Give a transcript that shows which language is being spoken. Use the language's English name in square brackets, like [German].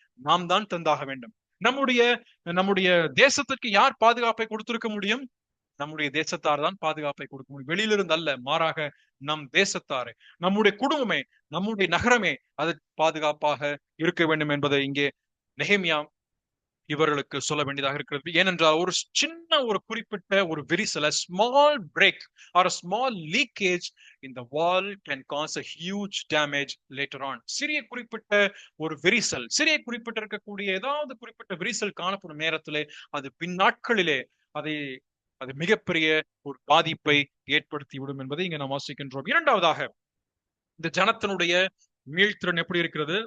[Tamil] நாம் தான் தந்தாக வேண்டும். நம்முடைய தேசத்திற்கு யார் பாதுகாப்பை கொடுத்திருக்க முடியும்? நம்முடைய தேசத்தார் தான் பாதுகாப்பை கொடுக்க முடியும். வெளியிலிருந்து அல்ல, மாறாக நம் தேசத்தாரே, நம்முடைய குடும்பமே, நம்முடைய நகரமே அது பாதுகாப்பாக இருக்க வேண்டும் என்பதை இங்கே நெகேமியா இவர்களுக்கு சொல்ல வேண்டியதாக இருக்கிறது. ஏனென்றால் ஒரு சின்ன ஒரு குறிப்பிட்ட ஒரு விரிசல், [English] small break or a small leakage in the wall can cause a huge damage later on. [Tamil] சிறிய குறிப்பிட்ட ஒரு விரிசல், குறிப்பிட்ட இருக்கக்கூடிய ஏதாவது குறிப்பிட்ட விரிசல் காணப்படும் நேரத்திலே அது பின்னாட்களிலே அது மிகப்பெரிய ஒரு பாதிப்பை ஏற்படுத்தி விடும் என்பதை இங்க நாம் வாசிக்கின்றோம். இரண்டாவதாக, இந்த ஜனத்தினுடைய மீள்திறன் எப்படி இருக்கிறது?